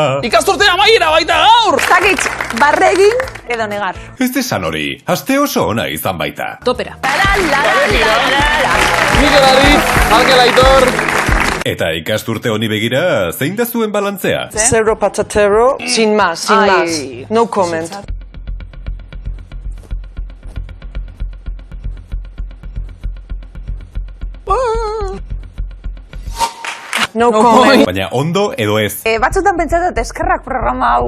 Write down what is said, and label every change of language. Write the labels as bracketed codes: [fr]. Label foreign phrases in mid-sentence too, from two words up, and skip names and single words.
[eu] Ikasturtea amaiera baita gaur! Zakitz, barre egin edo negar. Ez esan hori, aste oso ona izan baita. Topera. Mikel Ariz, Markel Aitor. Eta ikasturte honi begira, zein da zuen balantzea? [es] Zero patatero, sin más, sin más. [en] No comment. No comment. [eu] Baina ondo edo ez. Batzutan pentsatzen eskerrak programa hau.